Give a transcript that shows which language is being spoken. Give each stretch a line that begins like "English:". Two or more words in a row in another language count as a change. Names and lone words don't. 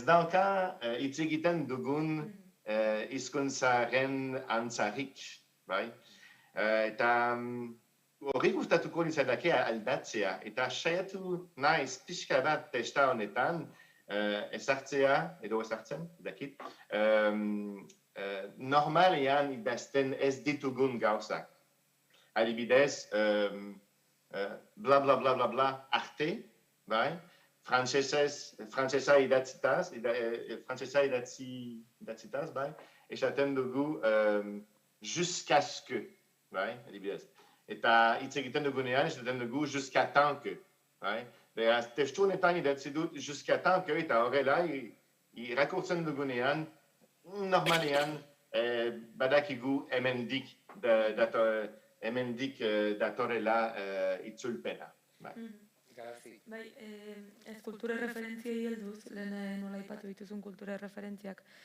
Basque: dauka hitz egiten dugun hizkuntzaren antzarik, eta hori gustatuko litzateke aldatzea, eta saiatu naiz pixka bat testa honetan ezartzen, dakit, normalean idazten ez ditugun gauzak. Adibidez, bla bla bla bla bla arte, frantsesa idatzitaz, esaten dugu
French: jusqu'à ce que,
Basque: adibidez. Eta hitz egiten dugunean, esaten dugu
French: jusqu'à temps que.
Basque: Beraz, testu honetan idatzi dut
French: jusqu'à temps que,
Basque: eta horrela, irakurtzen dugunean, normalean, badakigu hemendik datorela itzulpena. Ez kultura referentziei helduz, lehen nola aipatu dituzun kultura referentziak.